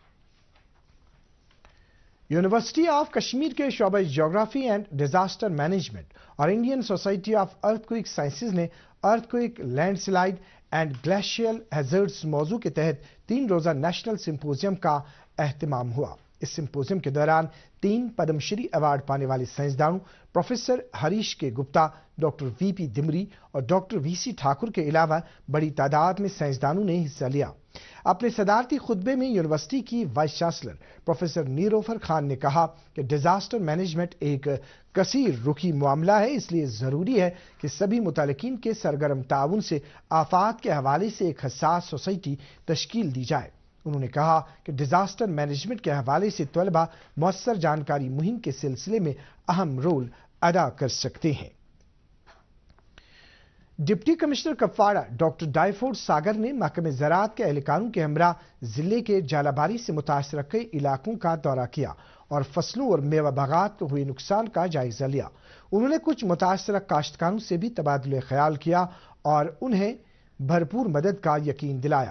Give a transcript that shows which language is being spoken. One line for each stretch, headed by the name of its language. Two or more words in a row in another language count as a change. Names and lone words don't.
Urdu: یونیورسٹی آف کشمیر کے شعبہ جغرافی اینڈ ڈیزاسٹر مینجمنٹ اور انڈین سوسائٹی آف ارتھ کوئک سائنسز نے
English: Earthquake, Landslide and Glacial Hazards
Urdu: موضوع کے تحت 3 روزہ
English: National Symposium
Urdu: کا اہتمام ہوا۔ اس سمپوزیم کے دوران 3 پدم شری ایوارڈ پانے والے سائنسدانوں پروفیسر ہریش کے گپتا، ڈاکٹر VP دمری اور ڈاکٹر VC ٹھاکر کے علاوہ بڑی تعداد میں سائنسدانوں نے حصہ لیا۔ اپنے صدارتی خطبے میں یونیورسٹی کی
English: Vice Chancellor
Urdu: پروفیسر نیروفر خان نے کہا کہ
English: Disaster Management
Urdu: ایک کثیر رخی معاملہ ہے، اس لیے ضروری ہے کہ سبھی متعلقین کے سرگرم تعاون سے آفات کے حوالے سے ایک حساس سوسائٹی تشکیل دی جائے۔ انہوں نے کہا کہ
English: Disaster Management
Urdu: کے حوالے سے طلباء مؤثر جانکاری مہم کے سلسلے میں اہم رول ادا کر سکتے ہیں۔ ڈپٹی کمشنر کپواڑہ ڈاکٹر ڈائیفوڈ ساگر نے محکمہ زراعت کے اہلکاروں کے ہمراہ ضلع کے جالاباری سے متاثرہ کئی علاقوں کا دورہ کیا اور فصلوں اور میوہ باغات کو ہوئے نقصان کا جائزہ لیا۔ انہوں نے کچھ متاثرہ کاشتکاروں سے بھی تبادلہ خیال کیا اور انہیں بھرپور مدد کا یقین دلایا۔